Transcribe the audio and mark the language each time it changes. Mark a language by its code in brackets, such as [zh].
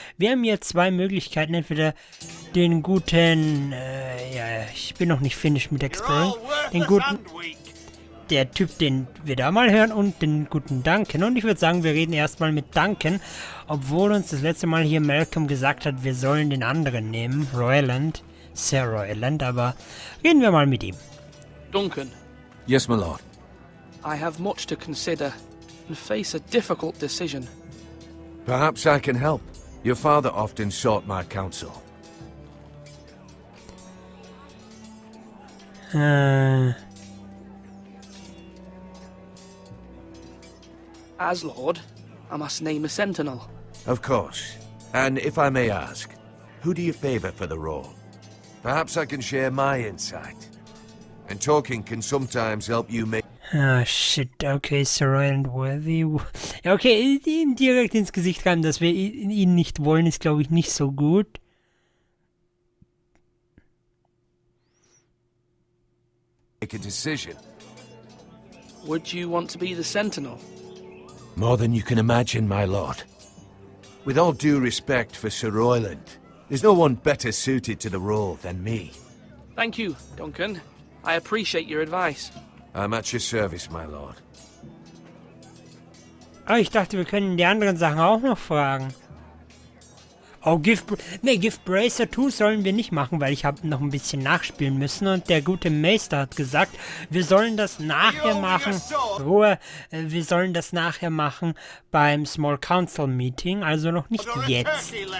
[de] Wir haben hier zwei Möglichkeiten, entweder den guten, ich bin noch nicht finished mit Exploring, den guten, der Typ, den wir da mal hören, und den guten Duncan. Und ich würde sagen, wir reden erstmal mit Duncan, obwohl uns das letzte Mal hier Malcolm gesagt hat, wir sollen den anderen nehmen, Royland, sehr Royland, aber reden wir mal mit ihm. Duncan. [en] Yes, my lord. I have much to consider and face a difficult decision. Perhaps I can help. Your father often sought my counsel. As Lord, I must name a Sentinel. Of course. And if I may ask, who do you favor for the role? Perhaps I can share my insight. And talking can sometimes help you make... Ah, shit, okay, Sir Royland worthy. [de] Ja, okay, ihm direkt ins Gesicht reiben, dass wir ihn nicht wollen, ist, glaube ich, nicht so gut. [en] Make a decision. Would you want to be the Sentinel? More than you can imagine, my lord. With all due respect for Sir Royland, there's no one better suited to the role than me. Thank you, Duncan. I appreciate your advice. I'm at your service, my lord. [de] Oh, ich dachte, wir können die anderen Sachen auch noch fragen. Oh, Give Bracer 2 sollen wir nicht machen, weil ich habe noch ein bisschen nachspielen müssen und der gute Meister hat gesagt, wir sollen das nachher machen. Ruhe, wir sollen das nachher machen beim Small Council Meeting, also noch nicht jetzt.